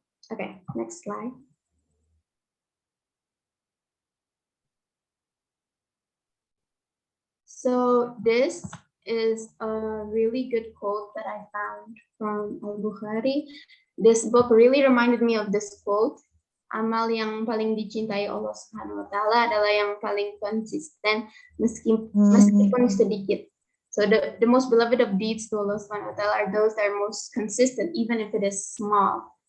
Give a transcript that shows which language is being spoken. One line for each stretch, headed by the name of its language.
English: Okay, next slide. So this is a really good quote that I found from Al-Bukhari. This book really reminded me of this quote.
Indonesian: Amal yang paling dicintai Allah Subhanahu wa Ta'ala adalah yang paling konsisten meskipun sedikit.
English: So the most beloved of deeds to Allah Subhanahu wa Ta'ala are those that are most consistent, even if it is small.